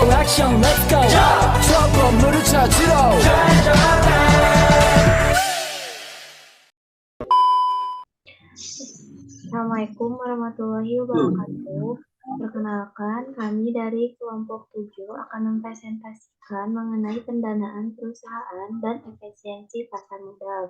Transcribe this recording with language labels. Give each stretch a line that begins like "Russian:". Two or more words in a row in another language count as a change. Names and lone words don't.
Korean: 액션
English: let's go
Korean: 저 건물을 찾으러
Arabic: السلام عليكم ورحمة الله وبركاته.
Indonesian: Perkenalkan, kami dari kelompok 7 akan mempresentasikan mengenai pendanaan perusahaan dan efisiensi pasar modal.